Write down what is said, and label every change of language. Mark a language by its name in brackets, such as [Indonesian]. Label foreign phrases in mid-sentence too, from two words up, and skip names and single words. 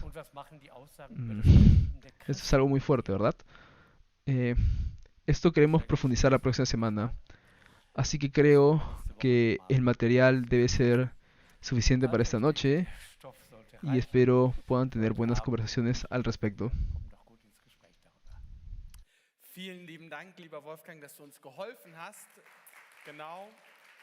[Spanish] Mm, Esto es algo muy fuerte, ¿verdad? Eh, Esto queremos profundizar la próxima semana. Así que creo que el material debe ser suficiente para esta noche y espero puedan tener buenas conversaciones al respecto. [German] Vielen lieben Dank, lieber Wolfgang, dass du uns geholfen hast. Genau.